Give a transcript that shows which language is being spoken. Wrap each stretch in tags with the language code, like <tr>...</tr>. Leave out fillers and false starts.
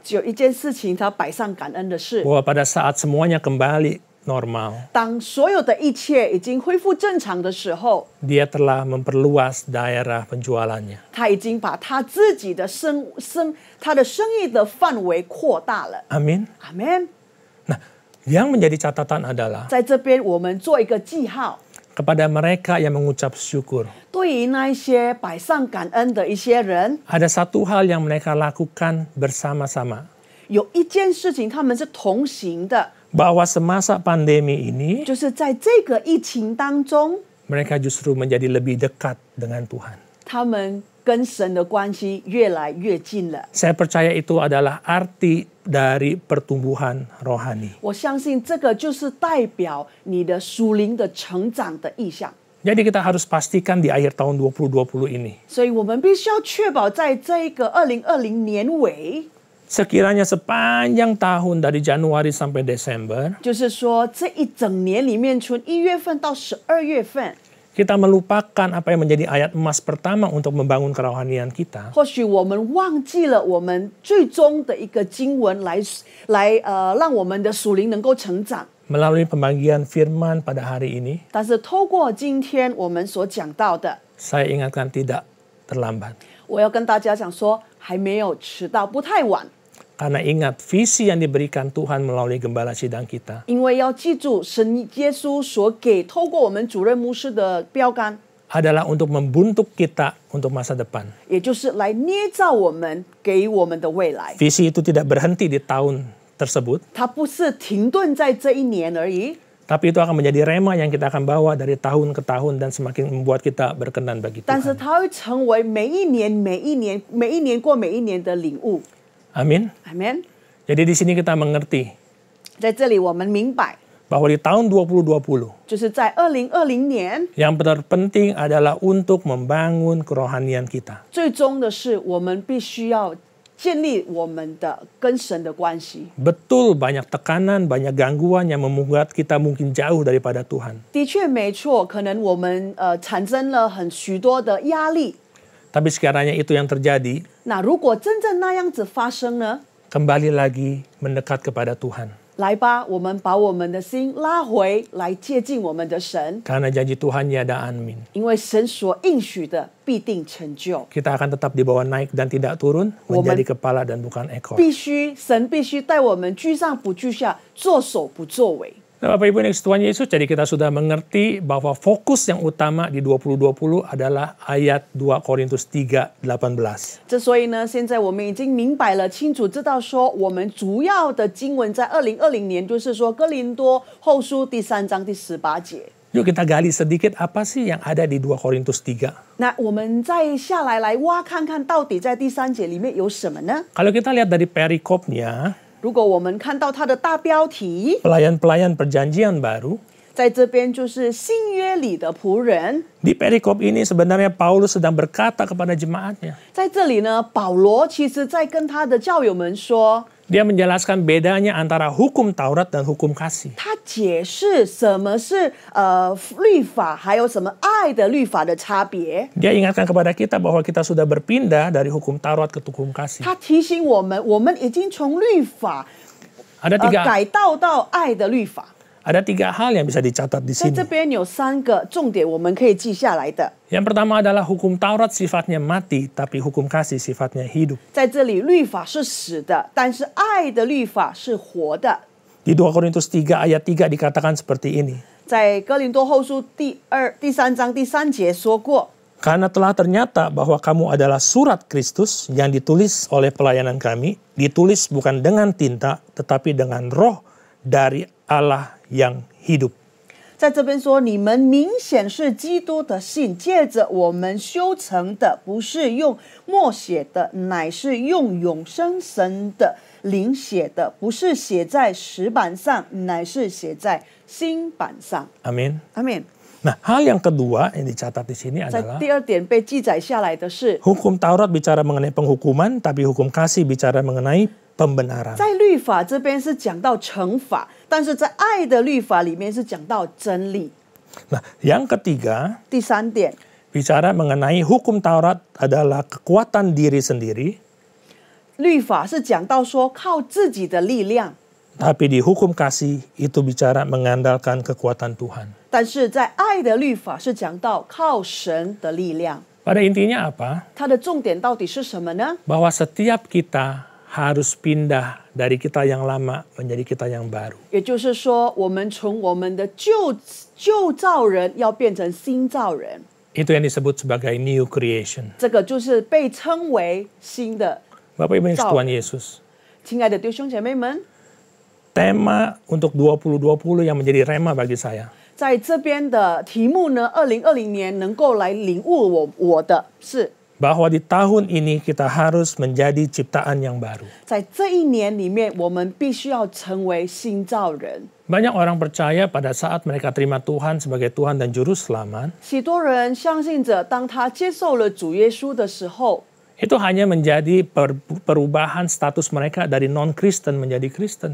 <zh>只有一件事情他摆上感恩的是，</zh> <id>bahwa pada saat semuanya kembali normal,</id> <zh>当所有的一切已经恢复正常的时候，</zh> <id>dia telah memperluas daerah penjualannya.</id> <zh>他已经把他自己的他的生意的范围扩大了。</zh> <id>Amin.</id> <zh>阿门。</zh> <id>Nah, yang menjadi catatan adalah</id> <zh>在这边我们做一个记号，</zh> <id>kepada mereka yang mengucap syukur.</id> <zh>对于那一些摆上感恩的一些人，</zh> <id>Ada satu hal yang mereka lakukan bersama-sama.</id> <zh>有一件事情他们是同行的，</zh> <id>Bahwa semasa pandemi ini,</id> <zh>就是在这个疫情当中，</zh> <id>mereka justru menjadi lebih dekat dengan Tuhan.</id> <zh>他们跟神的关系越来越近了。</zh> <id>Saya percaya itu adalah arti dari pertumbuhan rohani.</id> <zh>我相信这个就是代表你的属灵的成长的意向。</zh> <id>Jadi kita harus pastikan di akhir tahun 2020 ini,</id> <zh>所以我们必须要确保在这个2020年尾，</zh> <id>sekiranya sepanjang tahun dari Januari sampai Desember,</id> <zh>就是说这一整年里面，从1月份到12月份，</zh> <id>kita melupakan apa yang menjadi ayat emas pertama untuk membangun kerohanian kita.</id> <zh>或许我们忘记了我们最终的一个经文来让我们的属灵能够成长。</zh> <id>Melalui pembagian firman pada hari ini,</id> <zh>但是透过今天我们所讲到的，</zh> <id>saya ingatkan tidak terlambat.</id> <zh>我要跟大家讲说，还没有迟到，不太晚。</zh> <id>Karena ingat visi yang diberikan Tuhan melalui gembala sidang kita</id> <zh>因为要记住，神耶稣所给透过我们主任牧师的标杆，</zh> <id>adalah untuk membentuk kita untuk masa depan.</id> <zh>也就是来捏造我们给我们的未来。</zh> <id>Visi itu tidak berhenti di tahun tersebut,</id> <zh>它不是停顿在这一年而已，</zh> <id>tapi itu akan menjadi rema yang kita akan bawa dari tahun ke tahun dan semakin membuat kita berkenan bagi</id> <zh>但是</zh> <id>Tuhan.</id> <zh>它会成为每一年过每一年的领悟。</zh> <id>Amin.</id> <zh>阿门。</zh> <id>Jadi di sini kita mengerti</id> <zh>在这里我们明白，</zh> <id>bahwa di tahun 2020</id> <zh>就是在2020年，</zh> <id>yang terpenting adalah untuk membangun kerohanian kita.</id> <zh>最终的是我们必须要建立我们的跟神的关系。</zh> <id>Betul banyak tekanan, banyak gangguan yang membuat kita mungkin jauh daripada Tuhan.</id> <zh>的确没错，可能我们产生了许多的压力。</zh> <id>Tapi sekiranya itu yang terjadi,</id> <zh>那如果真正那样子发生呢？</zh> <id>kembali lagi mendekat kepada Tuhan.</id> <zh>来吧，我们把我们的心拉回来，接近我们的神，</zh> <id>Karena janji Tuhan tiada amin.</id> <zh>因为神所应许的必定成就。</zh> <id>Kita akan tetap dibawa naik dan tidak turun, menjadi kepala dan bukan ekor.</id> <zh>神必须带我们居上不居下，作首不作尾。</zh> <id>Nah, Bapak Ibu yang dikasihi Tuhan Yesus, jadi kita sudah mengerti bahwa fokus yang utama di 2020 adalah ayat 2 Korintus 3:18.</id> <zh>之所以呢，现在我们已经明白了，清楚知道说，我们主要的经文在2020年，就是说哥林多后书第3章第18节。</zh> <id>Yuk kita gali sedikit apa sih yang ada di 2 Korintus 3.</id> <zh>那我们再下来挖看看，到底在第3节里面有什么呢？</zh> <id>Kalau kita lihat dari perikopnya,</id> <zh>如果我们看到它的大标题，</zh> <id>pelayan-pelayan perjanjian baru,</id> <zh>在这边就是新约里的仆人。</zh> <id>di perikop ini sebenarnya Paulus sedang berkata kepada jemaatnya.</id> <zh>在这里呢，保罗其实在跟他的教友们说，</zh> <id>Dia menjelaskan bedanya antara hukum Taurat dan hukum kasih.</id> <zh>他解释什么是律法，还有什么爱的律法的差别。</zh> <id>Dia ingatkan kepada kita bahwa kita sudah berpindah dari hukum Taurat ke hukum kasih.</id> <zh>他提醒我们，我们已经从律法</zh> <id>Ada</id> <zh>改道到爱的律法。</zh> <id>tiga hal yang bisa dicatat di</id> <zh>在</zh> <id>sini.</id> <zh>这边有3个重点，我们可以记下来的。</zh> <id>Yang pertama adalah hukum Taurat sifatnya mati, tapi hukum kasih sifatnya hidup.</id> <zh>在这里，律法是死的，但是爱的律法是活的。</zh> <id>Di 2 Korintus 3 ayat 3 dikatakan seperti ini.</id> <zh>在哥林多后书第3章第3节说过。</zh> <id>Karena telah ternyata bahwa kamu adalah surat Kristus yang ditulis oleh pelayanan kami, ditulis bukan dengan tinta, tetapi dengan roh dari Allah yang hidup.</id> <zh>在这边说，你们明显是基督的信，借着我们修成的，不是用墨写的，乃是用永生神的灵写的，不是写在石板上，乃是写在新板上。</zh> <id>Amin.</id> <zh>阿门。</zh> <id>Nah, hal yang kedua yang dicatat di sini</id> <zh>在</zh> <id>adalah</id> <zh>第2点被记载下来的是，</zh> <id>hukum Taurat bicara mengenai penghukuman, tapi hukum kasih bicara mengenai pembenaran.</id> <zh>在律法这边是讲到惩罚，但是在爱的律法里面是讲到真理。</zh> <id>Nah, yang ketiga</id> <zh>第3点，</zh> <id>bicara mengenai hukum Taurat adalah kekuatan diri sendiri,</id> <zh>律法是讲到说靠自己的力量。</zh> <id>tapi di hukum kasih itu bicara mengandalkan kekuatan Tuhan.</id> <zh>但是在爱的律法是讲到靠神的力量，</zh> <id>Pada intinya apa?</id> <zh>它的重点到底是什么呢？</zh> <id>Bahwa setiap kita harus pindah dari kita yang lama menjadi kita yang baru.</id> <zh>也就是说，我们从我们的旧造人要变成新造人，</zh> <id>Itu yang disebut sebagai</id> <en>new creation.</en> <zh>这个就是被称为新的。</zh> <id>Bapak Ibu yang dikasihi Tuhan Yesus,</id> <zh>亲爱的弟兄姐妹们，</zh> <id>tema untuk 2020 yang menjadi rema bagi saya</id> <zh>在这边的题目呢，2020年能够来领悟我的是，</zh> <id>bahwa di tahun ini kita harus menjadi ciptaan yang baru.</id> <zh>在这一年里面，我们必须要成为新造人。</zh> <id>Banyak orang percaya pada saat mereka terima Tuhan sebagai Tuhan dan Juru Selamat,</id> <zh>许多人相信着，当他接受了主耶稣的时候，</zh> <id>itu hanya menjadi perubahan status mereka dari non-Kristen menjadi Kristen.</id>